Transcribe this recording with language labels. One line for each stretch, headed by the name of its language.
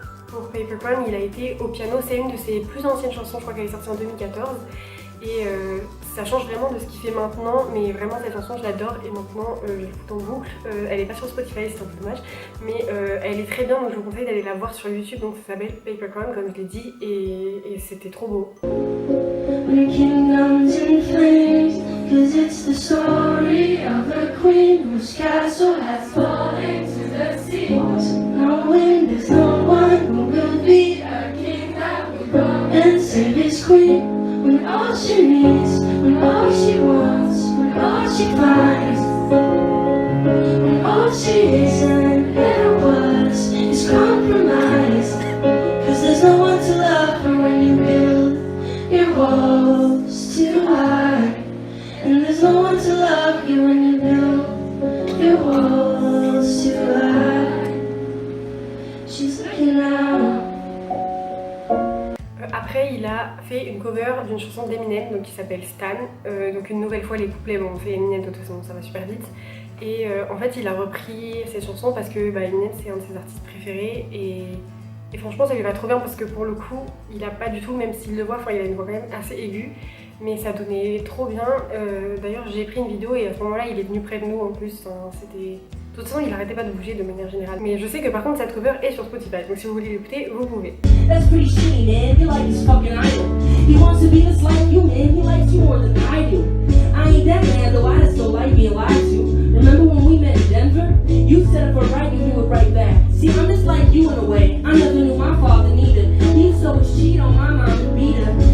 French: Pour Paper Crown, il a été au piano, c'est une de ses plus anciennes chansons, je crois qu'elle est sortie en 2014. Et ça change vraiment de ce qu'il fait maintenant, mais vraiment cette chanson je l'adore et maintenant je l'écoute en boucle. Elle est pas sur Spotify, c'est un peu dommage, mais elle est très bien, donc je vous conseille d'aller la voir sur YouTube. Donc ça s'appelle Paper Crown comme je l'ai dit et c'était trop beau.
English: When the kingdom's in flames, 'cause it's the story of a queen whose castle has fallen to the sea. Knowing there's no one who will be a king that will come and save his queen. When all she needs, when all she wants, when all she finds, when all she is and ever was is compromised. 'Cause there's no one to love her when you build your walls too high. And there's no one to love you when you build your walls too high. She's looking out.
French: Après, il a fait une cover d'une chanson d'Eminem donc qui s'appelle Stan. Donc une nouvelle fois, les couplets, bon, on fait Eminem de toute façon, ça va super vite. Et en fait, il a repris cette chanson parce que Eminem, c'est un de ses artistes préférés. Et franchement, ça lui va trop bien parce que pour le coup, il a pas du tout, même s'il le voit, il a une voix quand même assez aiguë. Mais ça donnait trop bien. D'ailleurs, j'ai pris une vidéo et à ce moment-là, il est venu près de nous en plus. C'était... De toute façon, il arrêtait pas de bouger de manière générale. Mais je sais que par contre, cette cover est sur Spotify. Donc si vous voulez l'écouter, vous pouvez.
English: That's pretty shitty, man. You're like his fucking idol. He wants to be just like you, man. He likes you more than I do. I ain't that man, though. I still like being lied to. Remember when we met in Denver? You said it for right, you do it right back. See, I'm just like you in a way. I never knew my father neither. He used to always cheat on my mom and beat her.